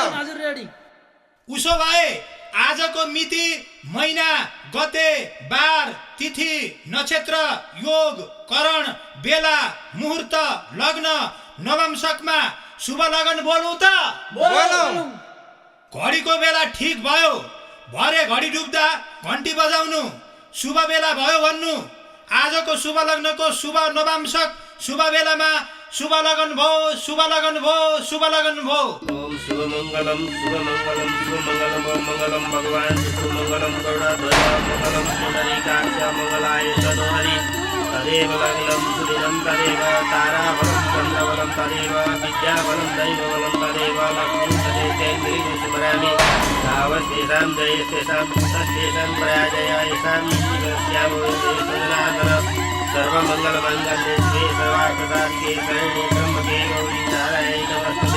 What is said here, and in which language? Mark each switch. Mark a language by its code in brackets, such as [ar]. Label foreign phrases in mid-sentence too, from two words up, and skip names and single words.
[ne] उसो भए आजको मिति, महिना, गते, बार, तिथि, नक्षत्र, योग, करण, बेला, मुहूर्त, लग्न, नवंशकमा शुभ लगन बोलौँ त? बोलौँ। घडीको बेला ठिक भयो, भरे घडी डुब्दा घन्टी बजाउनु, शुभ बेला भयो भन्नु। आजको शुभ लग्नको शुभ नवांशक शुभ बेलामा शुभ लगन भो, शुभ लगन भो, शुभ लगन भो। [sa] ओम शुभ मंगलम शुभ मंगलम शुभ मंगलम ओम मंगलम भगवान शुभ मंगलम गरुड़ध्वज मंगलम पुंडरीकाक्ष मंगलाय तनोहरि तदेव लग्नं सुदिनं तदेव ताराबलं चन्द्रबलं तदेव विद्याबलं दैवबलं तदेव लक्ष्मीं तदेव स्मरामि तावस्तेषां जयस्तेषां पुत्रस्तेषां प्रयाजय येषां जीवस्यामोदेशजनार्दन सर्वमंगलमंगल्ये शिवे सर्वार्थसाधिके शरण्ये त्र्यंबके गौरी नारायणी नमस्ते।